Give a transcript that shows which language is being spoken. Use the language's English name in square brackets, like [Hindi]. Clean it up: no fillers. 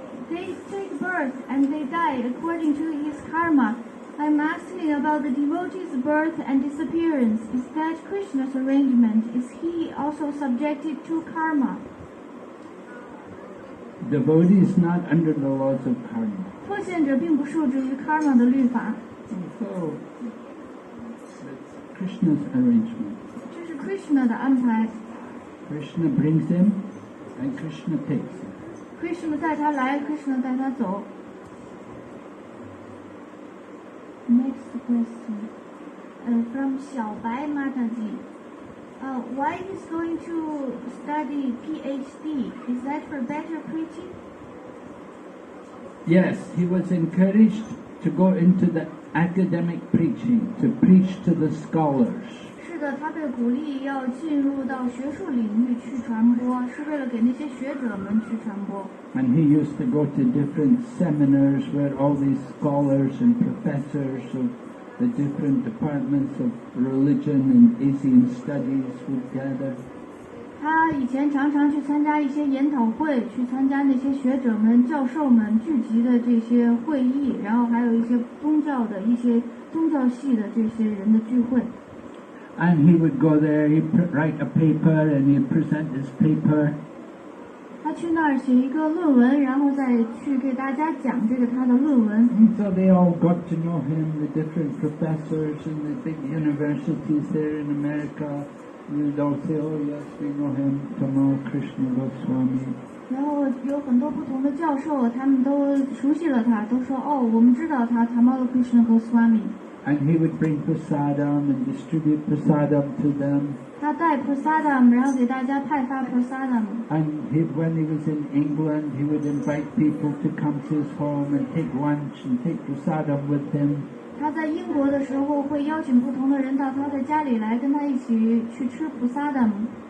[English] They take birth and they die according to his karma. I'm asking about the devotee's birth and disappearance. Is that Krishna's arrangement? Is he also subjected to karma? devotee is not under the laws of karma. [Chinese] 奉献者并不受制于 karma 的律法。 [English] So, it's Krishna's arrangement. [Chinese] 这是 Krishna 的安排。 [English] Krishna brings him and Krishna takes him. [Chinese] Krishna 带他来 ，Krishna 带他走。 [English] Next question, from 小白 Mataji. Why he's going to study PhD? Is that for better preaching? Yes, he was encouraged to go into the academic preaching, to preach to the scholars. [Chinese] 是的他被鼓励要进入到学术领域去传播，是为了给那些学者们去传播。 [English] And he used to go to different seminars where all these scholars and professors of the different departments of religion and Asian studies would gather. [Chinese] 他以前常常去参加一些研讨会，去参加那些学者们、教授们聚集的这些会议，然后还有一些宗教系的这些人的聚会。 [English] And he would go there, he'd write a paper and he'd present his paper. [Chinese] 他去那儿写一个论文，然后再去给大家讲这个他的论文。 [English] And so they all got to know him, the different professors in the big universities there in America. You'd all say, oh yes, we know him, Tamal, Krishna, Goswami. [Chinese] 然后有很多不同的教授，他们都熟悉了他，都说哦，我们知道他 Tamal Krishna Goswami。 [English] And he would bring prasadam and distribute prasadam to them. [Chinese] 他带 prasadam， 然后给大家派发 prasadam。 [English] And when he was in England, he would invite people to come to his home and take lunch and take prasadam with him. [Chinese] 他在英国的时候会邀请不同的人到他的家里来，跟他一起去吃 prasadam。